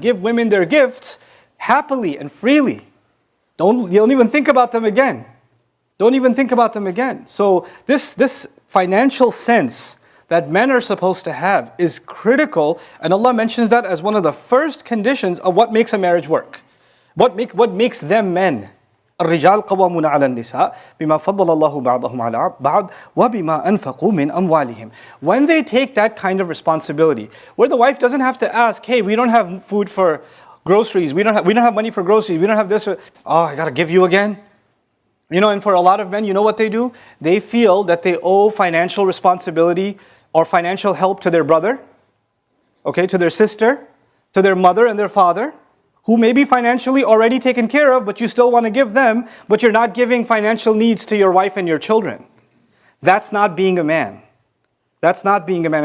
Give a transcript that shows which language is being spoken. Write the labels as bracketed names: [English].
[English] Give women their gifts happily and freely. You don't even think about them again. Don't even think about them again. So this financial sense that men are supposed to have is critical, and Allah mentions that as one of the first conditions of what makes a marriage work. What makes them men. [Arabic] الرجال قوامون على النساء بما فضل الله بعضهم على بعض وبما أنفقوا من أموالهم. [English] When they take that kind of responsibility, where the wife doesn't have to ask, hey, we don't have food for groceries, we don't have money for groceries, we don't have this, I gotta give you again. And for a lot of men, what they do? They feel that they owe financial responsibility or financial help to their brother, to their sister, to their mother and their father, who may be financially already taken care of, but you still want to give them, but you're not giving financial needs to your wife and your children. That's not being a man. That's not being a man.